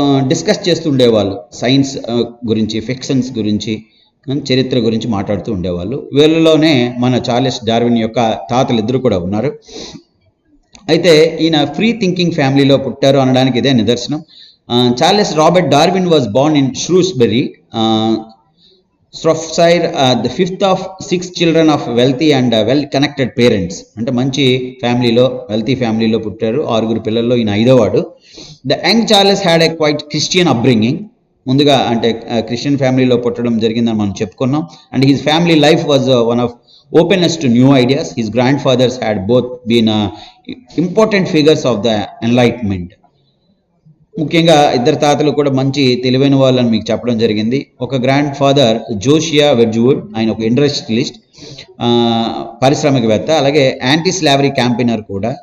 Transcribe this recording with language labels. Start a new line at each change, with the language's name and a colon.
Telugu: Discuss చేస్తూ ఉండేవాళ్ళు. Science గురించి, ఫిక్షన్స్ గురించి, చరిత్ర గురించి మాట్లాడుతూ ఉండేవాళ్ళు. వీళ్ళలోనే మన చార్లెస్ డార్విన్ యొక్క తాతలు ఇద్దరు కూడా ఉన్నారు. అయితే ఈయన ఫ్రీ థింకింగ్ ఫ్యామిలీలో పుట్టారు అనడానికి ఇదే నిదర్శనం.
English: Charles Robert Darwin was born in Shrewsbury, Shropshire, the fifth of 6 children of wealthy and well-connected parents.
Telugu: అంటే మంచి ఫ్యామిలీలో, వెల్తీ ఫ్యామిలీలో పుట్టారు. 6 పిల్లల్లో ఈయన 5వ వాడు.
English: The young Charles had a quite Christian upbringing.
Telugu: ముందుగా అంటే క్రిస్టియన్ ఫ్యామిలీలో పుట్టడం జరిగిందని మనం చెప్పుకున్నాం.
English: And his family life was one of openness to new ideas. His grandfathers had both been important figures of the Enlightenment.
Telugu: ముఖ్యంగా ఇద్దరు తాతలు కూడా మంచి తెలివైన వాళ్ళని మీకు చెప్పడం జరిగింది. ఒక గ్రాండ్ ఫాదర్ జోషియా వెడ్జ్వుడ్, ఆయన ఒక ఇండస్ట్రియలిస్ట్, పారిశ్రామికవేత్త, అలాగే యాంటీ స్లావరీ క్యాంపెయినర్ కూడా.